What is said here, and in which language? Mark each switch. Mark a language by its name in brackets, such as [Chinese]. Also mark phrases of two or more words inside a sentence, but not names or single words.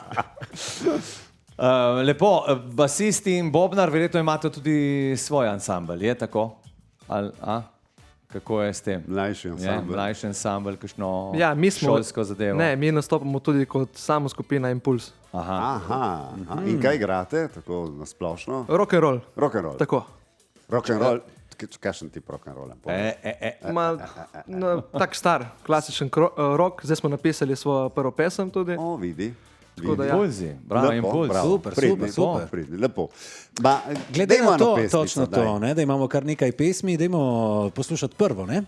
[Slovenian] Lepo, basisti in Bobnar, verjetno imate tudi svoj ansambel, je tako? Kako je s tem? Mlajši ansambel. Mlajši ansambel, kakšno šolsko zadevo? Ne, mi nastopamo tudi kot samo skupina Impuls. Aha. In kaj igrate, tako nasplošno? [English] Rock and roll. Rock and roll. [Slovenian] Tako. [English] Rock and roll. [Slovenian] Kakšen tip [English] rock and roll? [Slovenian] Tak star, klasičen rock. Zdaj smo napisali svojo prvo pesem tudi. O, vidi. Impulzi, bravo, Impuls. Super. Lepo. Glede na to, točno to, da imamo kar nekaj pesmi, dajmo poslušati prvo, ne?